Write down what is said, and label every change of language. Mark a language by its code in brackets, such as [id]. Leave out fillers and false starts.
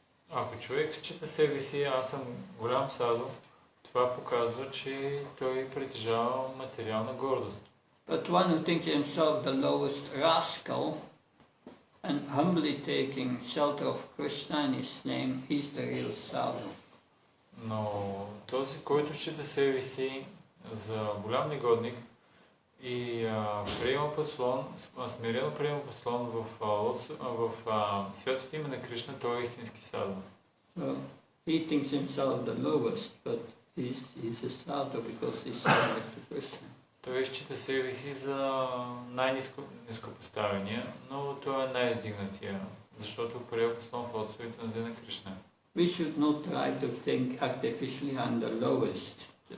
[bg] Ако човек счита себе си, аз съм голям саду, това показва, че той притежава материална гордост. [en] But one who thinks himself the lowest rascal and humbly taking shelter of Krishna in his name, he's the real sadhu. [bg] Но този, който счита себе си за голям негодник и приема подслон, смирено приема подслон в святото име на Кришна, той е истински саду. [en] So he thinks himself the lowest, but he's a sadhu because he's subject to Krishna. [bg] Той счита себе си за най-ниско поставения, но той е най-издигнатия, защото приема подслон в отцовете на Зена Кришна. [en] We should not try to think artificially I'm the lowest.